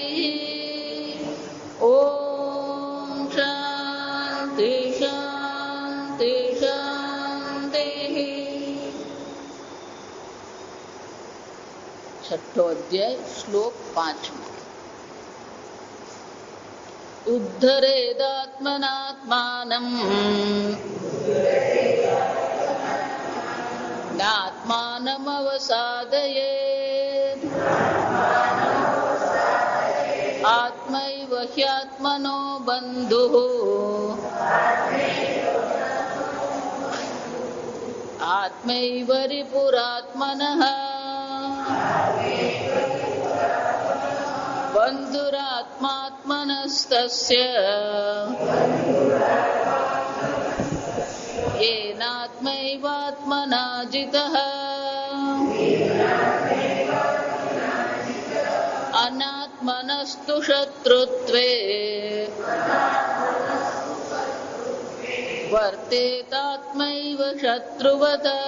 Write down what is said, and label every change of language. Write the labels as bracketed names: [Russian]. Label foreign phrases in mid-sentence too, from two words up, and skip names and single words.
[Sanskrit] ॐ शान्ति शान्ति शान्तिः। [Gujarati] છઠ્ઠો અધ્યાય શ્લોક 5। [Sanskrit] ઉદ્ધરેદાત્મનાત્માનમ નાત્માનમવસાદયેત આત્મૈવ હ્યાત્મનો બંધુઃ આત્મૈવ રિપુરાત્મનઃ બંધુરાત્માત્મનસ્તસ્ય येनात्मैवात्मना जितः अनात्मनस्तु शत्रुत्वे वर्तेतात्मैव शत्रुवत्